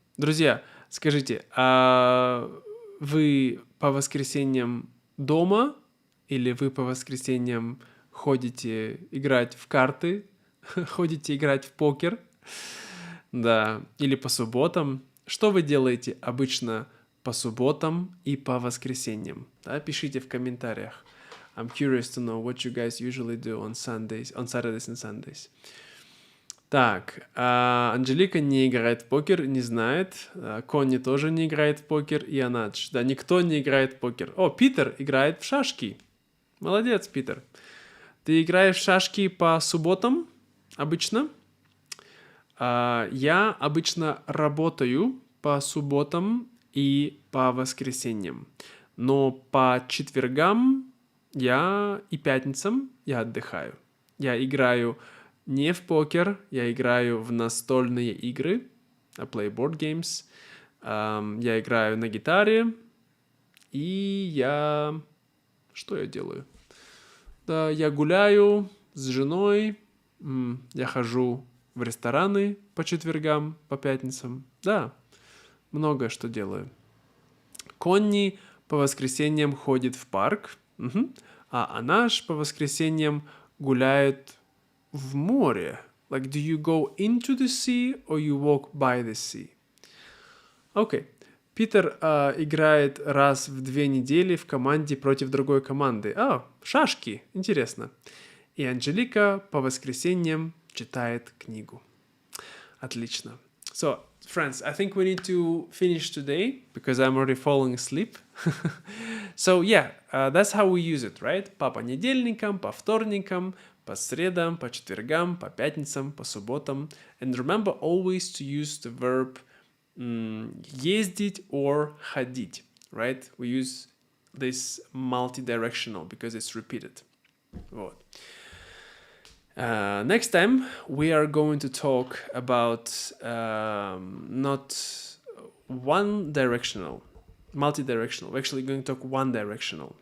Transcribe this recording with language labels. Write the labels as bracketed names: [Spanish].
[Russian] Друзья, скажите, а вы по воскресеньям дома или вы по воскресеньям ходите играть в карты, ходите играть в покер? Да. Или по субботам? Что вы делаете обычно по субботам и по воскресеньям? Да, пишите в комментариях. [English] I'm curious to know what you guys usually do on Saturdays and Sundays. [Russian] Так, Анжелика не играет в покер, не знает. Конни тоже не играет в покер. И Анадж. Да, никто не играет в покер. О, Питер играет в шашки. Молодец, Питер. Ты играешь в шашки по субботам обычно? Я обычно работаю по субботам и по воскресеньям. Но по четвергам и пятницам я отдыхаю. Я играю не в покер, я играю в настольные игры. [English] I play board games. [Russian] Я играю на гитаре. И что я делаю? Да, я гуляю с женой. Я хожу в рестораны по четвергам, по пятницам. Да, много что делаю. Конни по воскресеньям ходит в парк. А Анаш по воскресеньям гуляет в море. [English] Like, do you go into the sea or you walk by the sea? [Russian] Окей. Питер играет раз в 2 недели в команде против другой команды. Шашки. Интересно. И Анжелика по воскресеньям читает книгу. Отлично. [English] So, friends, I think we need to finish today because I'm already falling asleep. So, yeah, that's how we use it, right? [Russian] По понедельникам, по вторникам, по средам, по четвергам, по пятницам, по субботам. [English] And remember always to use the verb ездить or ходить, right? We use this multi-directional because it's repeated. [Russian] Вот. [English] Next time we are going to talk about not one directional, multi-directional. We're actually going to talk one directional.